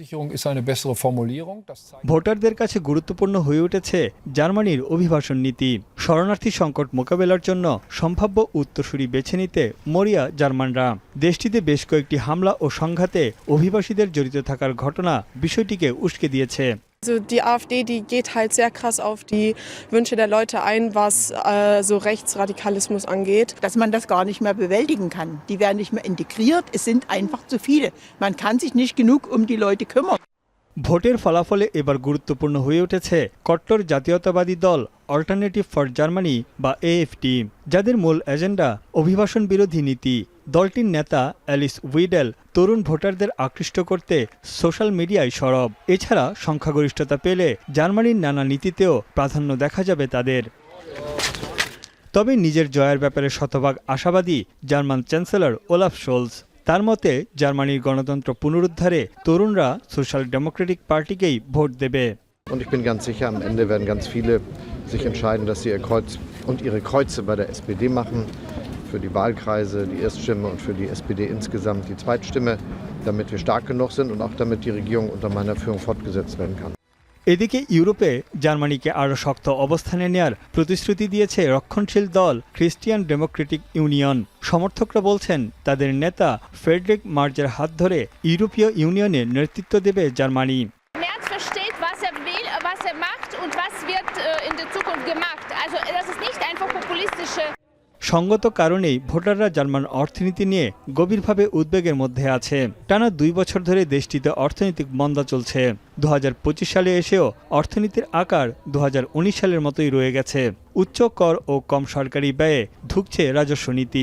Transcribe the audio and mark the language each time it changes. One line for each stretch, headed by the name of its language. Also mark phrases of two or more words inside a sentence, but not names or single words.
Bangla: ভোটারদের কাছে গুরুত্বপূর্ণ হয়ে উঠেছে জার্মানির অভিবাসন নীতি। শরণার্থী সংকট মোকাবেলার জন্য সম্ভাব্য উত্তরসূরি বেছে নিতে মরিয়া জার্মানরা। দেশটিতে বেশ কয়েকটি হামলা ও সংঘাতে অভিবাসীদের জড়িত থাকার ঘটনা বিষয়টিকে উস্কে দিয়েছে।
German: Also die AfD, die geht halt sehr krass auf die Wünsche der Leute ein, was so Rechtsradikalismus angeht. Dass man das gar nicht mehr bewältigen kann. Die werden nicht mehr integriert, es sind einfach zu viele. Man kann sich nicht genug um die Leute kümmern.
Bangla: ভোটের ফলাফলে এবার গুরুত্বপূর্ণ হয়ে উঠেছে কট্টর জাতীয়তাবাদী দল অল্টারনেটিভ ফর জার্মানি বা এএফটি, যাদের মূল এজেন্ডা অভিবাসন বিরোধী নীতি। দলটির নেতা অ্যালিস উইডেল তরুণ ভোটারদের আকৃষ্ট করতে সোশ্যাল মিডিয়ায় সরব। এছাড়া সংখ্যাগরিষ্ঠতা পেলে জার্মানির নানা নীতিতেও প্রাধান্য দেখা যাবে তাদের। তবে নিজের জয়ের ব্যাপারে শতভাগ আশাবাদী জার্মান চ্যান্সেলর ওলাফ শোলজ। তার মতে জার্মানির গণতন্ত্র পুনরুদ্ধারে তরুণরা সোশ্যাল ডেমোক্রেটিক পার্টিকেই ভোট দেবে।
German: Und ich bin ganz sicher, am Ende werden ganz viele sich entscheiden, dass sie ihr Kreuz und ihre Kreuze bei der SPD machen. Für die Wahlkreise die Erststimme und für die SPD insgesamt die Zweitstimme, damit wir stark genug sind und auch damit die Regierung unter meiner Führung fortgesetzt werden kann.
Bangla: এদিকে ইউরোপে জার্মানিকে আরও শক্ত অবস্থানে নেয়ার প্রতিশ্রুতি দিয়েছে রক্ষণশীল দল খ্রিস্টিয়ান ডেমোক্রেটিক ইউনিয়ন। সমর্থকরা বলছেন তাদের নেতা ফ্রেডরিক মার্জের হাত ধরে ইউরোপীয় ইউনিয়নের নেতৃত্ব দেবে জার্মানি।
German: Merz versteht, was will, was macht und was wird in der Zukunft gemacht. Also das ist nicht einfach populistische.
Bangla: সঙ্গত কারণেই ভোটাররা জার্মান অর্থনীতি নিয়ে গভীরভাবে উদ্বেগের মধ্যে আছে। টানা 2 বছর ধরে দেশটিতে অর্থনৈতিক মন্দা চলছে। 2025 সালে এসেও অর্থনীতির আকার 2019 সালের মতোই রয়ে গেছে। উচ্চ কর ও কম সরকারি ব্যয়ে ধুঁকছে রাজস্ব নীতি।